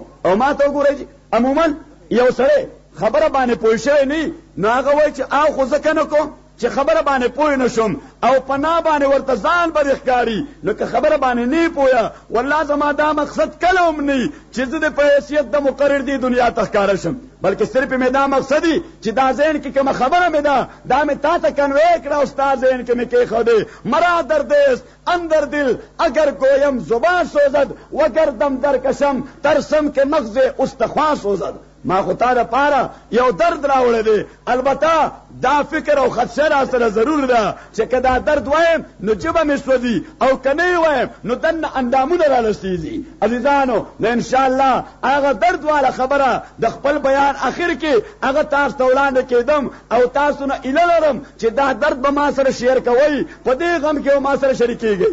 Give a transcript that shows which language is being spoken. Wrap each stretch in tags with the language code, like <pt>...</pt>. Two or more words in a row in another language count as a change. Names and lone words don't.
<ps>او ما ته وګورئ عموما یو سړی خبره باندې پوه شوی نه نو هغه وایي چې او خو زه که نه کوم چې خبره باندې پوه نه شم او پناه باندې ورته ځان بد ښکاري نو که خبره باندې نه پوهه والله زما دا مقصد کله هم نه چې زه د په حیثیت د مقرر دې دنیا ته ښکاره شم بلکې صرف مې دا مقصد دی چې دا ذهن کې کومه خبره مې ده دا مې تا ته کنوی کړه او ستا ذهن کې مې کېښودې.</ps> <fa>مرا دردست اندر دل اگر گویم زبان سوزد وگر دم درکشم ترسم که مغز استخوان سوزد.</fa> <ps>ما خو تا دپاره یو درد راوړی دی البته دا فکر او خدشه را سره ضرور ده چې که دا درد وایم نو ژبه مې سوځي او که نه وایم نو دننه اندامونه رالستېږي. عزیزانو نو انشاءالله هغه درد والا خبره د خپل بیان اخر کې هغه تاسو ته وړاندې کېدم او تاسو نه ایله لرم چې دا درد به ما سره شیر کوئ په دې غم کې به ما سره شریکېږئ.</ps>